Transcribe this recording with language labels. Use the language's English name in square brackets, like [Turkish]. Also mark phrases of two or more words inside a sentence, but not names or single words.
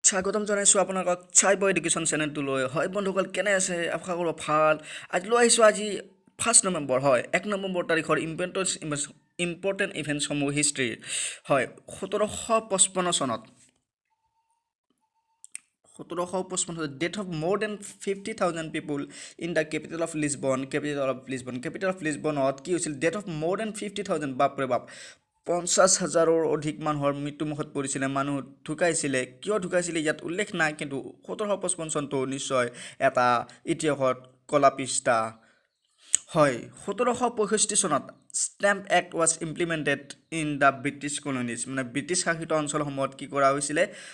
[Assamese] স্বাগতম জনাইছোঁ আপোনালোকক চাইব এডুকেশ্যন চেনেলটোলৈ হয় বন্ধুসকল কেনে আছে আশা কৰোঁ ভাল আজি লৈ আহিছোঁ আজি 1 নৱেম্বৰ হয় 1 নৱেম্বৰ তাৰিখৰ ইম্পৰ্টেণ্ট ইভেণ্টছসমূহ হিষ্ট্ৰীৰ হয় 1755 চনত [English] death of more than 50,000 people in the capital of [Assamese] Lisbonত কি হৈছিল [English] death of more than 50,000 [Assamese] বাপৰে বাপ 50,000ৰ অধিক মানুহৰ মৃত্যুমুখত পৰিছিলে মানুহ ঢুকাইছিলে কিয় ঢুকাইছিলে ইয়াত উল্লেখ নাই কিন্তু 1755 চনটো নিশ্চয় এটা ইতিহাসত কলা পৃষ্ঠা হয় 1765 চনত [English] Stamp Act was implemented in the British colonies [Assamese] মানে ব্ৰিটিছ শাসিত অঞ্চলসমূহত কি কৰা হৈছিলে